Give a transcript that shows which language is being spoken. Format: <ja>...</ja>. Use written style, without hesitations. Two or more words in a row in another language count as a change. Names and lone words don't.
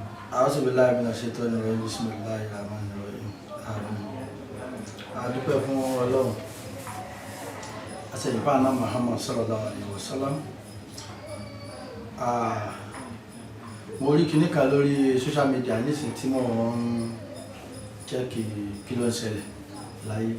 <ar>أعوذ بالله من الشيطان الرجيم. بسم الله الرحمن الرحيم.</ar> <yo>A dúpẹ́ fún Ọlọ́run. Àṣeyìnbá náà Muhammad</yo> <ar>صلى الله عليه وسلم.</ar> <yo>Mo rí kíní kan lórí</yo> <en>social media</en> <yo>nísìnyí tí mo ń chẹ́kì kí ló ń ṣẹlẹ̀ láyé.</yo>